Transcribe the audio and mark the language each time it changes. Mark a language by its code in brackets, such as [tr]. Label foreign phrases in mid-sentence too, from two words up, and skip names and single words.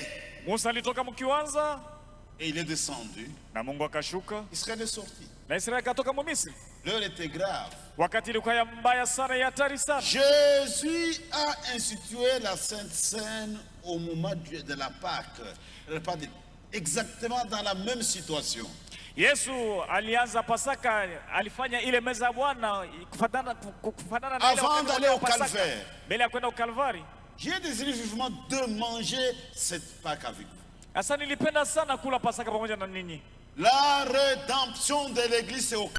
[sw] Musa alitoka mkiwanza. [fr] Et il est descendu. [sw] Na Mungu akashuka. [fr] Israël est sorti. [sw] Na Israeli akatoka Misri. [fr] L'heure était grave. [sw] Wakati ilikuwa ya mbaya sana, ya hatari sana. [fr] Jésus a institué la Sainte Seine au moment de la Pâque. Exactement dans la même situation. [sw] Yesu alianza Pasaka, alifanya ile meza ya Bwana kufanana na ile [fr] avant d'aller au Calvaire. [sw] Mbele ya kwenda au Kalvari. [fr] J'ai désiré vivement de manger cette Pâque avec vous. [sw] Asa nilipenda sana kula Pasaka pamoja na ninyi. [fr] La rédemption de l'église c'est au